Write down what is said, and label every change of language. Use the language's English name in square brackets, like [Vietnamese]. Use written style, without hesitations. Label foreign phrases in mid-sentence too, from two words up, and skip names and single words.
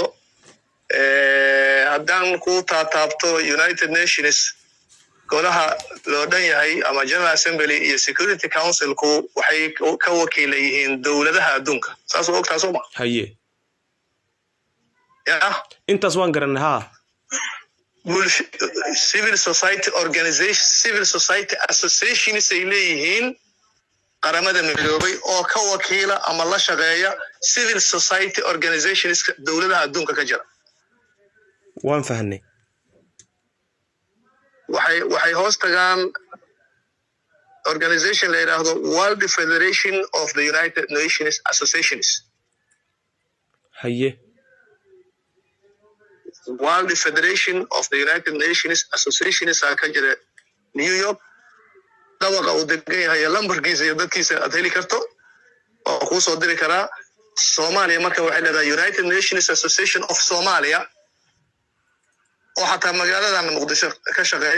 [Somali] haddaan ku taataabto United Nations golaha loo dhan yahay ama General Assembly iyo Security Council-ku waxay ka wakiilan yihiin dowladaha adduunka. saas oo ogtahay Soomaa? haye yaa intaas waan garanay. [English] civil society organization, civil society associations [Somali] ay leeyihiin qaramada midoobay oo ka wakiila ama la shaqeeya [English] civil society organizations [Somali] dowladaha adduunka ka jira. waan fahnay. waxay hoos tagaan organization la yiraahdo World Federation of the United Nations Associations. haye World Federation of the United Nations Associations ka jira New York. dawaqa uu degan yahay lambarkiisa iyo dadkiisa aad heli karto oo ku soo diri karaa. Soomaaliya marka waxay leedahay United Nations Association of Somalia oo xataa magaaladan Muqdisho ka shaqeeya.